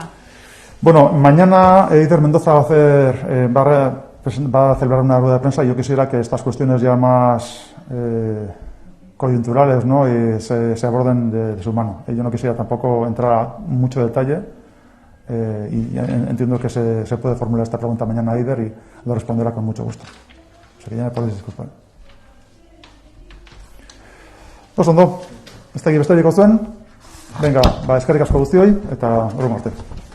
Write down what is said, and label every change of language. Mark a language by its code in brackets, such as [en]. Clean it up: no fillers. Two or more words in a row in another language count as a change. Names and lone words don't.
[es] Bueno, mañana Eider Mendoza va a celebrar una rueda de prensa y yo quisiera que estas cuestiones ya más coyunturales, ¿no?, y se aborden de su mano. Yo no quisiera tampoco entrar a mucho detalle y entiendo que se puede formular esta pregunta mañana a Eider y lo responderá con mucho gusto. O sea que ya me podéis disculpar. [eu] Oso ondo, ez da gibesterik zuen, venga, eskerrik asko guztioi, eta horren arte.